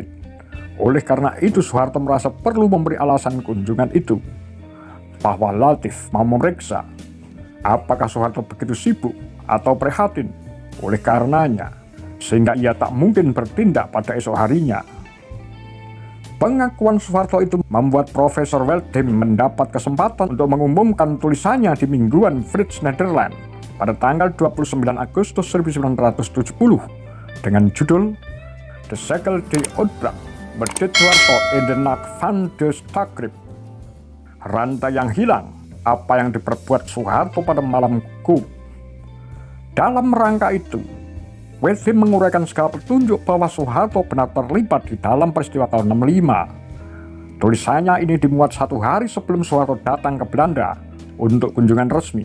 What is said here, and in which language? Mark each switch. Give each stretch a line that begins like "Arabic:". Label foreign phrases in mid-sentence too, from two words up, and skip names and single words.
Indonesian: Oleh karena itu Soeharto merasa perlu memberi alasan kunjungan itu, bahwa Latif mau memeriksa apakah Soeharto begitu sibuk atau prihatin oleh karenanya, sehingga ia tak mungkin bertindak pada esok harinya. Pengakuan Soeharto itu membuat Profesor Wethim mendapat kesempatan untuk mengumumkan tulisannya di mingguan Frits Nederland pada tanggal 29 Agustus 1970 dengan judul De Zekel die Uitbraak met dit Soeharto in de Nacht van de Stakrip. Rantai yang hilang, apa yang diperbuat Soeharto pada malam coup. Dalam rangka itu, Wethim menguraikan segala petunjuk bahwa Soeharto benar terlibat di dalam peristiwa tahun 65. Tulisannya ini dimuat 1 hari sebelum Soeharto datang ke Belanda untuk kunjungan resmi.